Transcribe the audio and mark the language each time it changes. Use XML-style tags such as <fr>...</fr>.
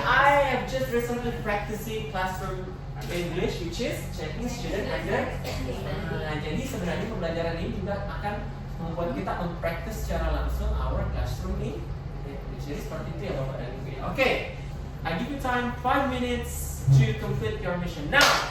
<en>I have just recently practicing classroom English, which is checking student under.</en> <id>Nah, jadi sebenarnya pembelajaran ini juga akan membuat kita mempraktis secara langsung</id> <en>our classroom</en> <id>ini. Jadi seperti itu ya Bapak dan Ibu.</id> <en>Okay, I give you time 5 minutes to complete your mission now.</en>